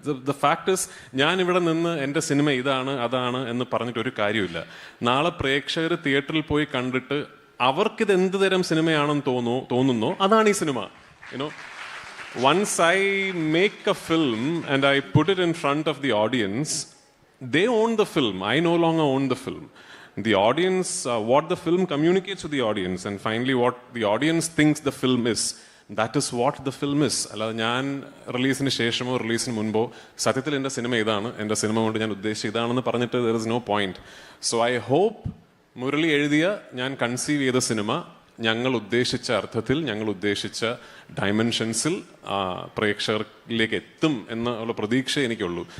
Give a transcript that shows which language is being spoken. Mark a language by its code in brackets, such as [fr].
[en] the fact is, [ml] ഞാൻ ഇവിടെ നിന്ന് എൻ്റെ സിനിമ ഇതാണ് അതാണ് എന്ന് പറഞ്ഞിട്ട് ഒരു കാര്യമില്ല. നാളെ പ്രേക്ഷകർ തിയേറ്ററിൽ പോയി കണ്ടിട്ട് അവർക്കിത് എന്ത് തരം സിനിമയാണെന്ന് തോന്നുന്നോ അതാണ് ഈ cinema. [en] You know, once I make a film and I put it in front of the audience, they own the film. I no longer own the film. The audience, what the film communicates to the audience, and finally what the audience thinks the film is, that is what the film is. [ml] അല്ലാതെ ഞാൻ റിലീസിന് ശേഷമോ റിലീസിന് മുൻപോ സത്യത്തിൽ എൻ്റെ cinema ഇതാണ്, എൻ്റെ cinema കൊണ്ട് ഞാൻ ഉദ്ദേശിച്ച ഇതാണെന്ന് പറഞ്ഞിട്ട് [en] there is no point. So I hope [ml] Murali എഴുതിയ, ഞാൻ കൺസീവ് ചെയ്ത സിനിമ ഞങ്ങൾ ഉദ്ദേശിച്ച അർത്ഥത്തിൽ, ഞങ്ങൾ ഉദ്ദേശിച്ച ഡയമെൻഷൻസിൽ പ്രേക്ഷകരിലേക്ക് എത്തും എന്നുള്ള പ്രതീക്ഷ എനിക്കുള്ളൂ.